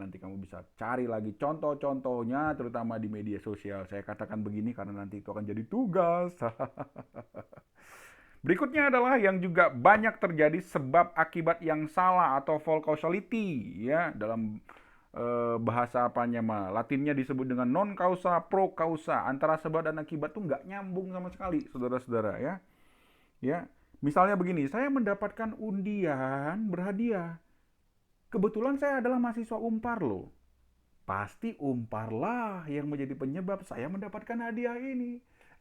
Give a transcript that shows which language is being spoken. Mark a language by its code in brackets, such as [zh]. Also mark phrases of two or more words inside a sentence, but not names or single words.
[id] Nanti kamu bisa cari lagi contoh-contohnya, terutama di media sosial. Saya katakan begini karena nanti itu akan jadi tugas. Berikutnya adalah yang juga banyak terjadi sebab akibat yang salah atau [en] false causality [id] ya. Dalam bahasa apanya mah, Latinnya disebut dengan [la] non causa pro causa. [id] Antara sebab dan akibat tuh nggak nyambung sama sekali, saudara-saudara ya. Ya, misalnya begini, saya mendapatkan undian berhadiah. Kebetulan saya adalah mahasiswa Unpar loh. Pasti Unpar lah yang menjadi penyebab saya mendapatkan hadiah ini.